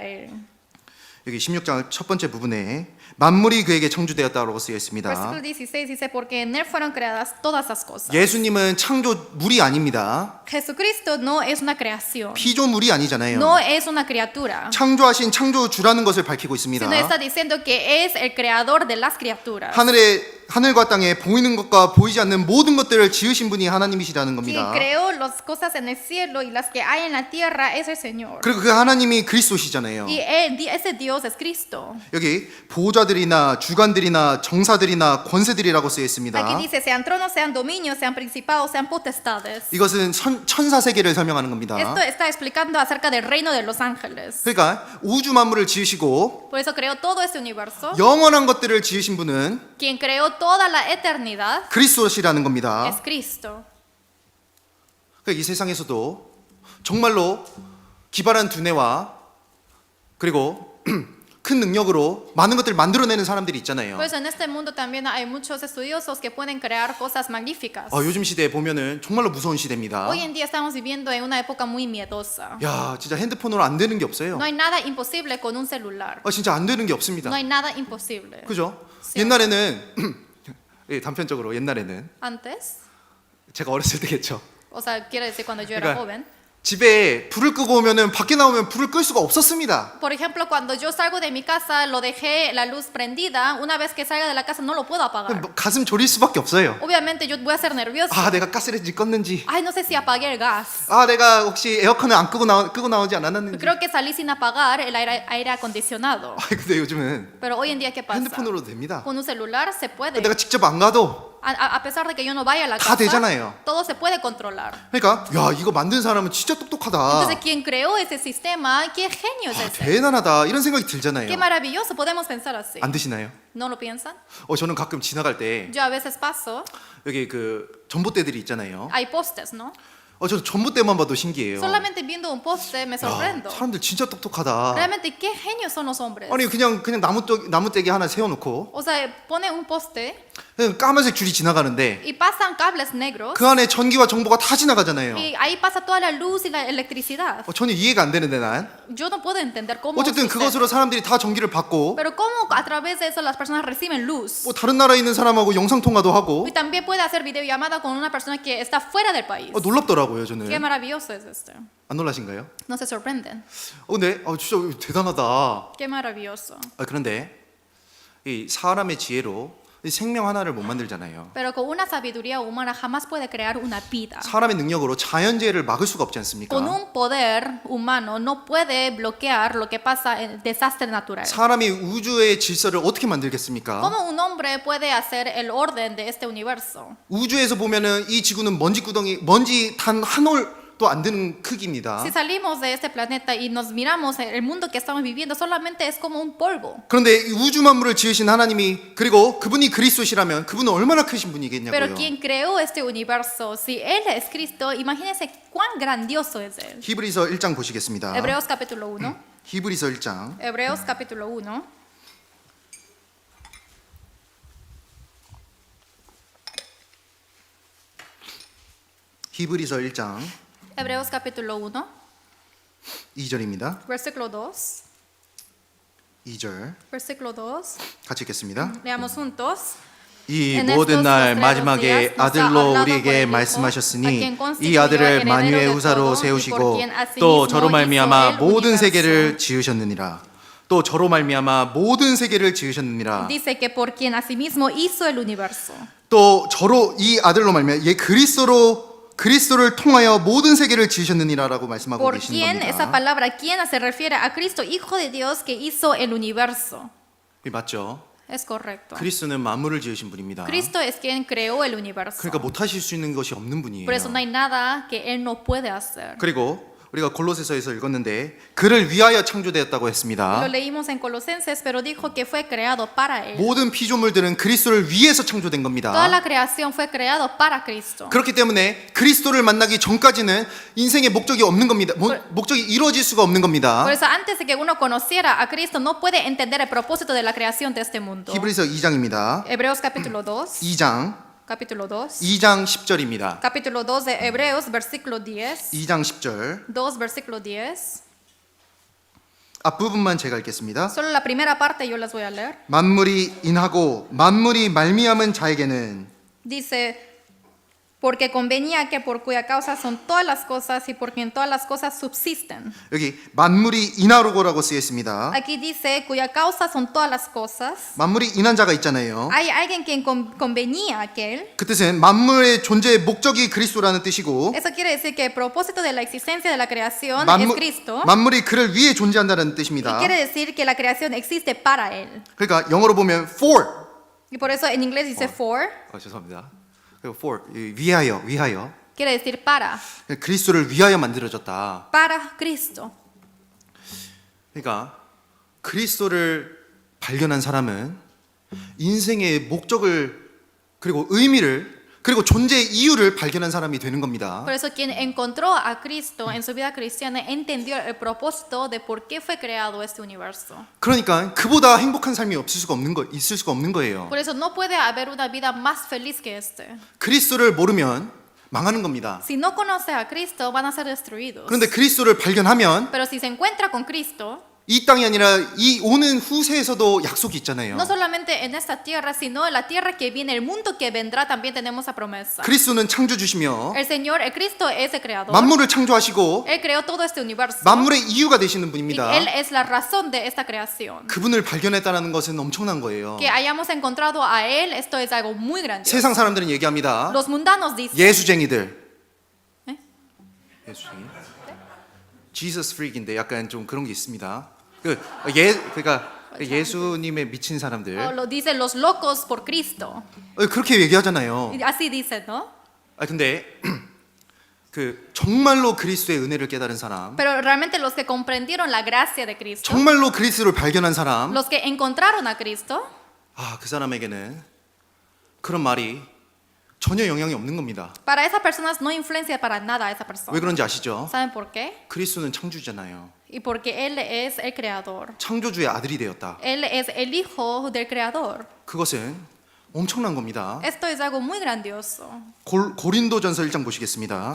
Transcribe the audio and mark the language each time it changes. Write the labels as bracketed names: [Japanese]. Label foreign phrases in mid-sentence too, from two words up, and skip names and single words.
[Korean] 여기 16장 첫 번째 부분에 만물이 그에게 창조되었다고 쓰여 있습니다. [Spanish] Versículo 16 dice porque en él fueron creadas todas las cosas. [Korean] 예수님은 창조물이 아닙니다. [Spanish] Jesucristo no es una creación. [Korean] 피조물이 아니잖아요. [Spanish] No es una criatura. [Korean] 창조하신 창조주라는 것을 밝히고 있습니다. [Spanish] Sino está diciendo que es el creador de las criaturas. [Korean] 하늘과 땅에 보이는 것과 보이지 않는 모든 것들을 지으신 분이 하나님이시라는 [Spanish] Quien [Korean] 겁니다. [Spanish] creó las cosas en el cielo y las que hay en la tierra es el Señor. [Korean] 그리고 그 하나님이 그리스도시잖아요. [Spanish] Y ese Dios es Cristo. [Korean] 여기 보좌들이나 주관들이나 정사들이나 권세들이라고 쓰여 있습니다. [Spanish] Aquí dice sean tronos, sean dominios, sean principados, sean potestades. [Korean] 이것은 천사 세계를 설명하는 겁니다. [Spanish] Esto está explicando acerca del reino de los ángeles. [Korean] 그러니까 우주 만물을 지으시고 [Spanish] Por eso creó todo este universo. [Korean] 영원한 것들을 지으신 분은 [Spanish] Quien creó toda la eternidad [Korean] 그리스도시라는 겁니다. [Spanish] es Cristo. [Korean] 그러니까 이 세상에서도 정말로 기발한 두뇌와 그리고 큰 능력으로 많은 것들을 만들어내는 사람들이 있잖아요. [Spanish] Por eso en este mundo también hay muchos estudiosos que pueden crear cosas magníficas. [Korean] 요즘 시대에 보면은 정말로 무서운 시대입니다. [Spanish] Hoy en día estamos viviendo en una época muy miedosa. [Korean] 야, 진짜 핸드폰으로 안 되는 게 없어요. [Spanish] No hay nada imposible con un celular. [Korean] 진짜 안 되는 게 없습니다. [Spanish] No hay nada imposible. [Korean] 그죠? 옛날에는 단편적으로 옛날에는 [Spanish] Antes, [Korean] 제가 어렸을 때겠죠. [Spanish] o sea, quiere decir cuando yo era joven. [Korean] 집에 불을 끄고 오면은 밖에 나오면 불을 끌 수가 없었습니다. [Spanish] Por ejemplo, cuando yo salgo de mi casa, lo dejé la luz prendida. Una vez que salga de la casa, no lo puedo apagar. [Korean] 가슴 졸일 수밖에 없어요. [Spanish] Obviamente, yo voy a ser nervioso. [Korean] 내가 가스레인지 껐는지. [Spanish] Ay, no sé si apagué el gas. [Korean] 내가 혹시 에어컨을 안 끄고 나오지 않았는지. [Spanish] Creo que salí sin apagar el aire acondicionado. [Korean] 근데 요즘은 [Spanish] Pero hoy en día, ¿qué pasa? [Korean] 핸드폰으로 됩니다. [Spanish] Con un celular se puede. [Korean] 내가 직접 안 가도 [Spanish] A pesar de que yo no vaya a la [Korean] 다 [Spanish] casa, [Korean] 되잖아요. [Spanish] todo se puede controlar. [Korean] 그러니까 야 이거 만든 사람은 진짜 똑똑하다. [Spanish] Entonces, quien creó ese sistema, qué genio es ese. [Korean] 대단하다 이런 생각이 들잖아요. [Spanish] Qué maravilloso, podemos pensar así. [Korean] 안 드시나요? [Spanish] ¿No lo piensan? [Korean] 저는 가끔 지나갈 때 [Spanish] Yo a veces paso, [Korean] 여기 그 전봇대들이 있잖아요. [Spanish] hay postes, ¿no? [Korean] 저는 전봇대만 봐도 신기해요. [Spanish] Solamente viendo un poste me sorprendo. [Korean] 사람들 진짜 똑똑하다. [Spanish] Realmente, qué genios son los hombres. [Korean] 아니 그냥 나무떼기 하나 세워놓고 [Spanish] O sea, pone un poste [Korean] 그냥 까만색 줄이 지나가는데 [Spanish] y pasan cables negros [Korean] 그 안에 전기와 정보가 다 지나가잖아요. [Spanish] y ahí pasa toda la luz y la electricidad. [Korean] 전혀 이해가 안 되는데 난. [Spanish] Yo no puedo entender cómo [Korean] 어쨌든 [Spanish] sucede. [Korean] 그것으로 사람들이 다 전기를 받고 [Spanish] Pero cómo a través de eso las personas reciben luz. [Korean] 다른 나라에 있는 사람하고 영상 통화도 하고 [Spanish] Y también puede hacer videollamada con una persona que está fuera del país. [Korean] 놀랍더라고요 [Spanish] Qué [Korean] 저는. [Spanish] maravilloso es esto. [Korean] 안 놀라신가요? [Spanish] No se sorprenden. [Korean] 근데 진짜 대단하다. [Spanish] Qué maravilloso. [Korean] 그런데 이 사람의 지혜로 이 생명 하나를 못 만들잖아요. [Spanish] Pero con una sabiduría humana jamás puede crear una vida. [Korean] 사람의 능력으로 자연재해를 막을 수가 없지 않습니까? [Spanish] Con un poder humano no puede bloquear lo que pasa en desastre natural. [Korean] 사람이 우주의 질서를 어떻게 만들겠습니까? [Spanish] ¿Cómo un hombre puede hacer el orden de este universo? [Korean] 우주에서 보면은 이 지구는 먼지 단 한 올도 안 드는 크기입니다. [Spanish] Si salimos de este planeta y nos miramos el mundo que estamos viviendo, solamente es como un polvo. [Korean] 그런데 이 우주 만물을 지으신 하나님이 그리고 그분이 그리스도시라면 그분은 얼마나 크신 [Spanish] Pero [Korean] 분이겠냐고요. [Spanish] quien creó este universo, si Él es Cristo, imagínense cuán grandioso es Él. [Korean] 히브리서 1장 보시겠습니다. [Spanish] Hebreos capítulo 1. [Korean] 히브리서 1장 [Spanish] Hebreos capítulo 1. [Korean] 히브리서 1장 [Spanish] Hebreos capítulo 1, [Korean] 2절입니다. [Spanish] versículo 2. [Korean] 2절 [Spanish] Versículo 2. [Korean] 같이 읽겠습니다. [Spanish] Leamos juntos. [Korean] 이 [Spanish] En [Korean] 모든 [Spanish] estos [Korean] 날 [Spanish] postreros [Korean] 마지막에 [Spanish] días nos ha [Korean] 아들로 [Spanish] hablado [Korean] 우리에게 [Spanish] por el Hijo, a [Korean] 말씀하셨으니 [Spanish] quien [Korean] 이 [Spanish] constituyó [Korean] 아들을 [Spanish] heredero [Korean] 만유의 [Spanish] de [Korean] 후사로 [Spanish] todo, y por [Korean] 세우시고 [Spanish] quien asimismo [Korean] 또 저로 [Spanish] hizo [Korean] 말미암아 [Spanish] el [Korean] 모든 [Spanish] universo. [Korean] 세계를 지으셨느니라. 또 저로 말미암아 모든 세계를 지으셨느니라. [Spanish] Dice que por quien asimismo hizo el universo. [Korean] 또 저로 이 아들로 말미암아 그리스도를 통하여 모든 세계를 지으셨느니라라고 말씀하고 [Spanish] Por [Korean] 계시는 [Spanish] quien, esa [Korean] 겁니다. [Spanish] palabra, quien se refiere a Cristo, Hijo de Dios, que hizo el universo. [Korean] 맞죠? [Spanish] Es correcto. [Korean] 그리스도는 만물을 지으신 분입니다. [Spanish] Cristo es quien creó el universo. [Korean] 그러니까 못하실 수 있는 것이 없는 분이에요. [Spanish] Por eso no hay nada que Él no puede hacer. [Korean] 그리고 우리가 골로새서에서 읽었는데 그를 위하여 창조되었다고 했습니다. [Spanish] Lo leímos en Colosenses, pero dijo que fue creado para Él. [Korean] 모든 피조물들은 그리스도를 위해서 창조된 [Spanish] Toda [Korean] 겁니다. [Spanish] la creación fue creado para Cristo. [Korean] 그렇기 때문에 그리스도를 만나기 전까지는 인생의 목적이 없는 겁니다. 목적이 이루어질 수가 없는 겁니다. [Spanish] Por eso antes de que uno conociera a Cristo no puede entender el propósito de la creación de este mundo. [Korean] 히브리서 2장입니다. [Spanish] Hebreos capítulo 2. [Korean] 2장 [Spanish] Capítulo 2. [Korean] 2장 10절입니다. [Spanish] Capítulo 2 de Hebreos, versículo 10. [Korean] 2장 10절 [Spanish] 2, versículo 10. [Korean] 앞부분만 제가 읽겠습니다. [Spanish] Solo la primera parte yo les voy a leer. [Korean] 만물이 인하고 만물이 말미암은 자에게는 [Spanish] Dice, porque convenía que por cuya causa son todas las cosas y por quien todas las cosas subsisten. [Korean] 여기 만물이 인하로고라고 쓰여 있습니다. [Spanish] Aquí dice, cuya causa son todas las cosas. [Korean] 만물이 인한 자가 있잖아요. [Spanish] Hay alguien quien convenía aquel. [Korean] 그 뜻은 만물의 존재의 목적이 그리스도라는 뜻이고 [Spanish] Eso quiere decir que el propósito de la existencia de la creación es Cristo. [Korean] 만물이 그를 위해 존재한다는 [Spanish] Y [Korean] 뜻입니다. [Spanish] quiere decir que la creación existe para Él. [Korean] 그러니까 영어로 보면 for. [Spanish] Y por eso en inglés dice for. [Korean] 죄송합니다. 그리고 for 위하여 [Spanish] Quiere decir para. [Korean] 그리스도를 위하여 만들어졌다. [Spanish] Para Cristo. [Korean] 그러니까 그리스도를 발견한 사람은 인생의 목적을 그리고 의미를 그리고 존재의 이유를 발견한 사람이 되는 겁니다. [Spanish] Por eso quien encontró a Cristo en su vida cristiana entendió el propósito de por qué fue creado este universo. [Korean] 그러니까 그보다 행복한 삶이 있을 수가 없는 거예요. [Spanish] Por eso no puede haber una vida más feliz que este. [Korean] 그리스도를 모르면 망하는 겁니다. [Spanish] Si no conoce a Cristo van a ser destruidos. [Korean] 그런데 그리스도를 발견하면 [Spanish] Pero si se encuentra con Cristo, [Korean] 이 땅이 아니라 이 오는 후세에서도 약속이 있잖아요. [Spanish] no solamente en esta tierra, sino en la tierra que viene, el mundo que vendrá, también tenemos esa promesa. [Korean] 그리스도는 창조주시며 [Spanish] El Señor, el Cristo es el creador. [Korean] 만물을 창조하시고 [Spanish] Él creó todo este universo. [Korean] 만물의 이유가 되시는 [Spanish] Y [Korean] 분입니다. [Spanish] Él es la razón de esta creación. [Korean] 그분을 발견했다는 것은 엄청난 거예요. [Spanish] Que hayamos encontrado a Él, esto es algo muy grandioso. [Korean] 세상 사람들은 얘기합니다. [Spanish] Los mundanos dicen, [Korean] 예수쟁이들. 네? 예수쟁이? [English] Jesus freak [Korean] 인데 약간 좀 그런 게 있습니다. 그러니까 예수님의 미친 사람들 [Spanish] O lo dicen los locos por Cristo. [Korean] 그렇게 얘기하잖아요. [Spanish] Y así dicen, ¿no? [Korean] 근데 그 정말로 그리스도의 은혜를 깨달은 사람, [Spanish] Pero realmente los que comprendieron la gracia de Cristo, [Korean] 정말로 그리스도를 발견한 사람, [Spanish] los que encontraron a Cristo, [Korean] 그 사람에게는 그런 말이 전혀 영향이 없는 겁니다. [Spanish] para esas personas no influencia para nada a esa persona. [Korean] 왜 그런지 아시죠? [Spanish] ¿Saben por qué? [Korean] 그리스도는 창조주잖아요. [Spanish] Y porque Él es el creador. [Korean] 창조주의 아들이 되었다. [Spanish] Él es el hijo del creador. [Korean] 그것은 엄청난 겁니다. [Spanish] Esto es algo muy grandioso. [Korean] 고린도전서 1장 보시겠습니다.